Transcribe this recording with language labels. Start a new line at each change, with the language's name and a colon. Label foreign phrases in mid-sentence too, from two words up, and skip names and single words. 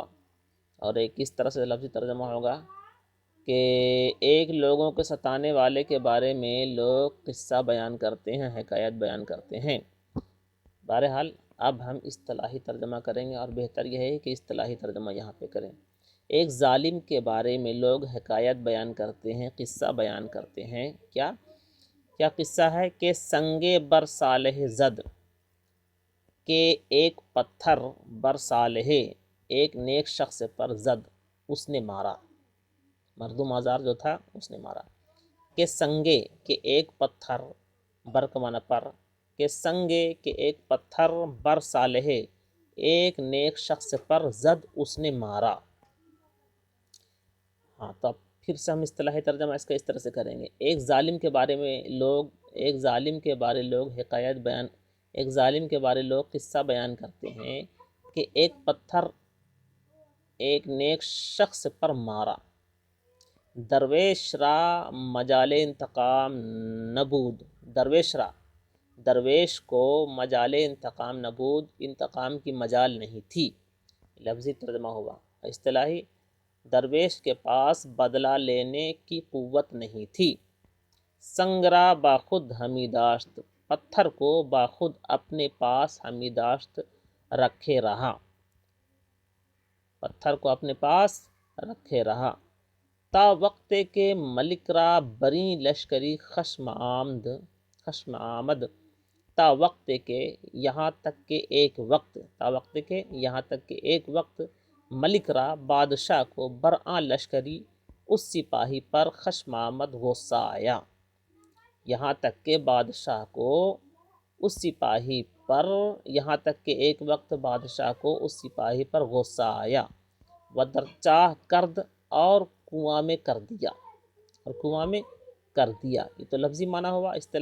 Urdu: اور ایک اس طرح سے لفظی ترجمہ ہوگا کہ ایک لوگوں کے ستانے والے کے بارے میں لوگ قصہ بیان کرتے ہیں، حکایت بیان کرتے ہیں۔ بہرحال اب ہم اصطلاحی ترجمہ کریں گے، اور بہتر یہ ہے کہ اصطلاحی ترجمہ یہاں پہ کریں۔ ایک ظالم کے بارے میں لوگ حکایت بیان کرتے ہیں، قصہ بیان کرتے ہیں۔ کیا قصہ ہے؟
Persian: کہ سنگ بر صالح زد،
Urdu: کہ ایک پتھر
Persian: بر صالح،
Urdu: ایک نیک شخص پر، زد اس نے مارا، مردم آزار جو تھا اس نے مارا۔ کہ سنگے، کہ ایک پتھر، بر کا معنی پر، کہ سنگے کہ ایک پتھر،
Persian: بر صالح
Urdu: ایک نیک شخص پر، زد اس نے مارا۔ تو اب پھر سے ہم اصطلاحی ترجمہ اس کا اس طرح سے کریں گے۔ ایک ظالم کے بارے لوگ قصہ بیان کرتے ہیں کہ ایک پتھر ایک نیک شخص پر مارا،
Persian: درویش را مجال انتقام نبود،
Urdu: درویش کو
Persian: مجال انتقام نبود،
Urdu: انتقام کی مجال نہیں تھی، لفظی ترجمہ ہوا۔ اصطلاحی درویش کے پاس بدلہ لینے کی قوت نہیں تھی۔
Persian: سنگ را باخود ہمی داشت،
Urdu: پتھر کو
Persian: باخود
Urdu: اپنے پاس
Persian: ہمی داشت
Urdu: رکھے رہا،
Persian: تا وقت کے ملک را بری لشکری خشم آمد، تا وقت کے
Urdu: یہاں تک کہ ایک وقت،
Persian: ملک را
Urdu: بادشاہ کو،
Persian: برآں لشکری
Urdu: اس سپاہی پر،
Persian: خشم آمد
Urdu: غصہ آیا، یہاں تک کہ بادشاہ کو اس سپاہی پر، یہاں تک کہ ایک وقت بادشاہ کو اس سپاہی پر غصہ آیا،
Persian: و در چاہ کرد
Urdu: اور کنواں میں کر دیا، یہ تو لفظی معنی ہوا۔